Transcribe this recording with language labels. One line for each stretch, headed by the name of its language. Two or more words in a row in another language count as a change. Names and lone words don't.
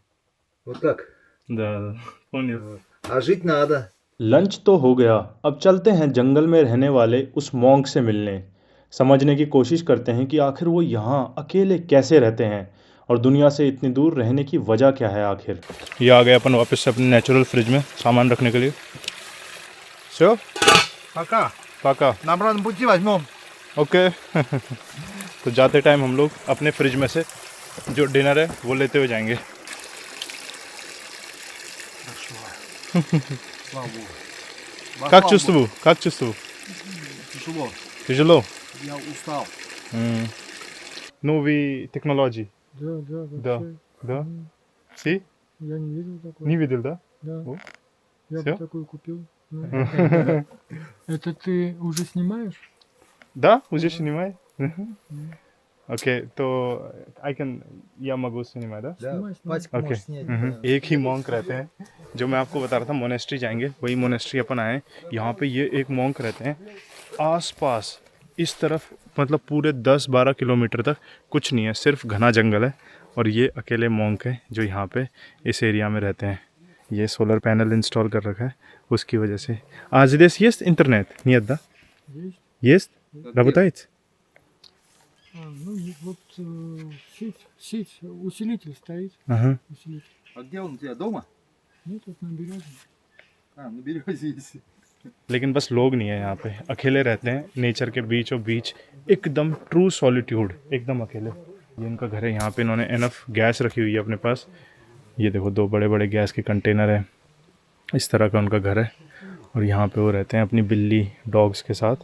Russian: Вот так. Да, понял. А жить надо.
Hindi: लंच तो हो गया, अब चलते हैं जंगल में रहने वाले उस मॉन्क से मिलने। समझने की कोशिश करते हैं कि आखिर वो यहाँ अकेले कैसे रहते हैं, और दुनिया से इतनी दूर रहने की वजह क्या है आखिर। ये आ गए अपन वापस से अपने
English: natural fridge
Hindi: में सामान रखने के लिए। सो
Russian: Пока. पाका На обратном пути возьмем.
Hindi: ओके। तो जाते टाइम हम लोग अपने फ्रिज में से जो डिनर है वो लेते हुए जाएंगे।
Russian: Как чувствую? Как чувствую? Тяжело. Тяжело? Я устал. Новые технологии. Да, Да. вообще. Да? Си? Я не видел такого. Не видел, да? Да. О, Я всё? бы такой купил. Это ты уже снимаешь? Да? Уже снимай? Окей, то я могу снимать, да? Да, Снимай, снимай. Патька ओके может снять. да.
Hindi: एक ही मॉन्क रहते हैं, जो मैं आपको बता रहा था मोनेस्ट्री जाएंगे, वही मोनेस्ट्री अपन आए। यहाँ पे ये एक मॉन्क रहते हैं। आसपास इस तरफ मतलब पूरे 10-12 किलोमीटर तक कुछ नहीं है, सिर्फ घना जंगल है, और ये अकेले मॉन्क है जो यहाँ पे इस एरिया में रहते हैं। ये
English: solar panel install
Hindi: कर रखा है उसकी वजह से।
Russian: А здесь есть интернет? Нет, да? Есть. Есть? Работает? Ну, вот сеть, усилитель стоит. Ага. Усилитель. А где он у тебя, дома? Нет, вот на березе. А, на березе есть.
Hindi: लेकिन बस लोग नहीं है यहाँ पे, अकेले रहते हैं नेचर के बीचों बीच, एकदम
English: true solitude,
Hindi: एकदम अकेले। ये इनका घर है, यहाँ पे इन्होंने
English: enough gas
Hindi: रखी हुई है अपने पास। ये देखो 2 बड़े बड़े गैस के कंटेनर है, इस तरह का उनका घर है, और यहाँ पे वो रहते हैं अपनी बिल्ली डॉग्स के साथ।